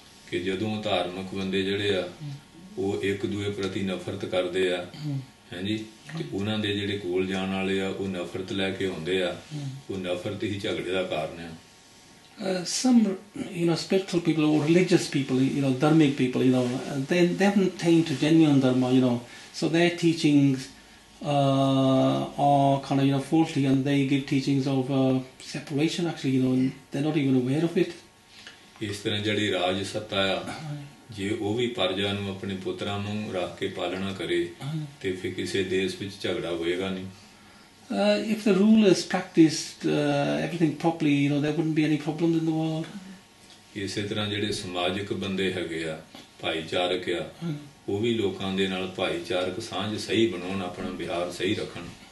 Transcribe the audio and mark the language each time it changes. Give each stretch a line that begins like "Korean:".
Punjabi: ਕਿ ਜਦੋਂ ਧਾਰਮਿਕ ਬੰਦੇ ਜਿਹੜੇ ਆ ਉਹ ਇੱਕ ਦੂਏ ਪ੍ਰਤੀ ਨਫ਼ਰਤ ਕਰਦੇ ਆ ਹਾਂਜੀ ਤੇ ਉਹਨਾਂ ਦੇ ਜਿਹੜੇ ਕੋਲ ਜਾਣ ਵਾਲੇ ਆ ਉਹ ਨਫ਼ਰਤ ਲੈ ਕੇ ਆਉਂਦੇ ਆ ਉਹ ਨਫ਼ਰਤ ਹੀ ਝਗੜੇ ਦਾ ਕਾਰਨ ਆ.
English: Some spiritual people or religious people, dharmic people, they haven't attained to genuine dharma, so their teachings are kind of faulty, and they give teachings of separation actually, and they're not even aware of it.
Punjabi: ਇਸ ਤਰ੍ਹਾਂ ਜਿਹੜੀ ਰਾਜ ਸੱਤਾ ਆ ਜੇ ਉਹ ਵੀ ਪ੍ਰਜਾ ਨੂੰ ਆਪਣੇ ਪੁੱਤਰਾਂ ਨੂੰ ਰੱਖ ਕੇ ਪਾਲਣਾ ਕਰੇ ਤੇ ਫਿਰ ਕਿਸੇ ਦੇਸ਼ ਵਿੱਚ ਝਗੜਾ ਹੋਏਗਾ ਨਹੀਂ.
English: If the rulers practiced everything properly, there wouldn't be any problems in the world.
Punjabi: ਇਸੇ ਤਰ੍ਹਾਂ ਜਿਹੜੇ ਸਮਾਜਿਕ ਬੰਦੇ ਹੈਗੇ ਆ ਭਾਈਚਾਰਕ ਆ ਉਹ ਵੀ ਲੋਕਾਂ ਦੇ ਨਾਲ ਭਾਈਚਾਰਕ ਸਾਂਝ ਸਹੀ ਬਣਾਉਣ ਆਪਣਾ ਵਿਹਾਰ ਸਹੀ ਰੱਖਣ.